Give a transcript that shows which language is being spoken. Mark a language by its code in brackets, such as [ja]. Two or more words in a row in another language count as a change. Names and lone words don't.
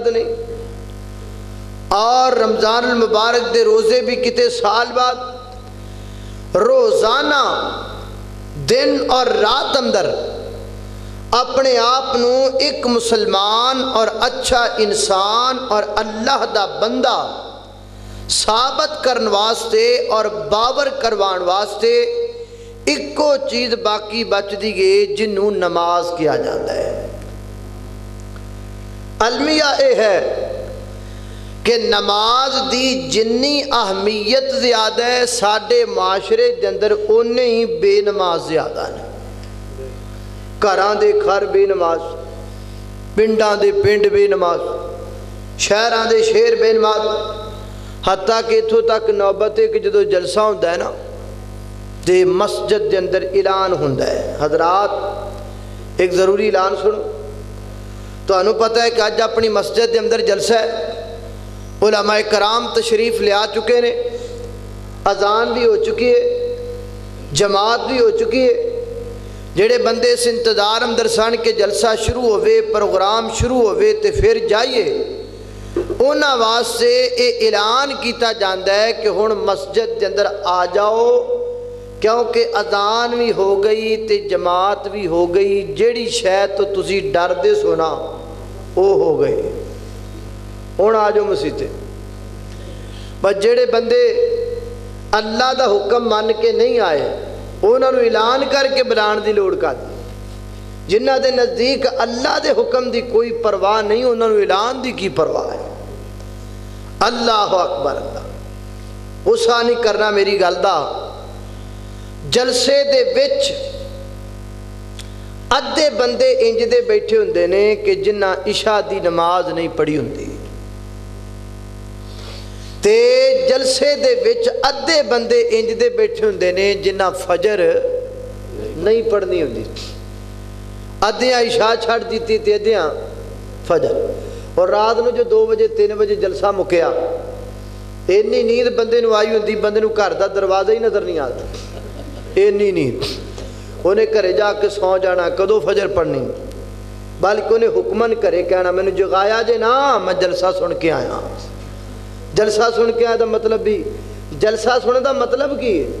[pa] نہیں، اور رمضان المبارک دے روزے بھی کتے سال بعد روزانہ دن اور رات اندر اپنے آپ نو ایک مسلمان اور اچھا انسان اور اللہ دا بندہ ثابت کرن واسطے اور باور کروان واسطے ایکو چیز باقی بچ دی گئے جنہوں نماز کیا جاتا ہے۔ المیہ اے ہے کہ نماز دی جنی اہمیت زیادہ ہے ساڈے معاشرے دے اندر اونے ہی بے نماز زیادہ ہیں. گھراں دے گھر بے نماز، پنڈاں دے پنڈ بے نماز، شہراں دے شہر بے نماز. حتیٰ کہ اتھوں تک نوبت ہے کہ جدو جلسہ ہوتا ہے نا تے مسجد دے اندر اعلان ہوتا ہے. حضرات ایک ضروری اعلان سنو. تو انہوں پتہ ہے کہ آج اپنی مسجد دے اندر جلسہ ہے، علماء کرام تشریف لے آ چکے نے، اذان بھی ہو چکی ہے، جماعت بھی ہو چکی ہے. جڑے بندے اس انتظار اندر سن کہ جلسہ شروع ہوئے، پروگرام شروع ہوئے تے پھر جائیے، انہاں واسطے یہ اعلان کیتا جاندہ ہے کہ ہن مسجد دے اندر آ جاؤ، کیونکہ اذان بھی ہو گئی تے جماعت بھی ہو گئی. جیڑی شاید تو تسی ڈر دے سونا وہ ہو گئی. ہن آ جاؤ مسیتے. بس جڑے بندے اللہ دا حکم مان کے نہیں آئے انہوں نے اعلان کر کے بلان دی لوڑ کا دی. جنہ دے نزدیک اللہ دے حکم دی کوئی پرواہ نہیں انہوں نے اعلان دی کی پرواہ ہے. [ar] اللہ اکبر. [pa] اللہ اسا نہیں کرنا میری گل دا. جلسے دے وچ ادھے بندے انج دے بیٹھے ہوندے نے کہ جنہ عشاء دی نماز نہیں پڑھی ہوندی، تے جلسے دے وچ ادھے بندے انج دے بیٹھے ہوندے نے جنہ فجر نہیں پڑھنی ہوندی. ادھیاں عشاء چھڑ دیتی تے ادھیاں فجر. اور رات نو جو 2 بجے 3 بجے جلسہ مکیا اینی نیند بندے نو آئی ہوندی بندے نو گھر دا دروازہ ہی نظر نہیں آتا. اینی نیند انہیں گھرے جا کے سو جانا کدو فجر پڑھنی، بلکہ انہیں حکمن کرے کہنا میں نے جگایا جے نا میں جلسہ سن کے آیا. جلسہ سن کے آیا دا مطلب بھی جلسہ سننے دا مطلب کی ہے.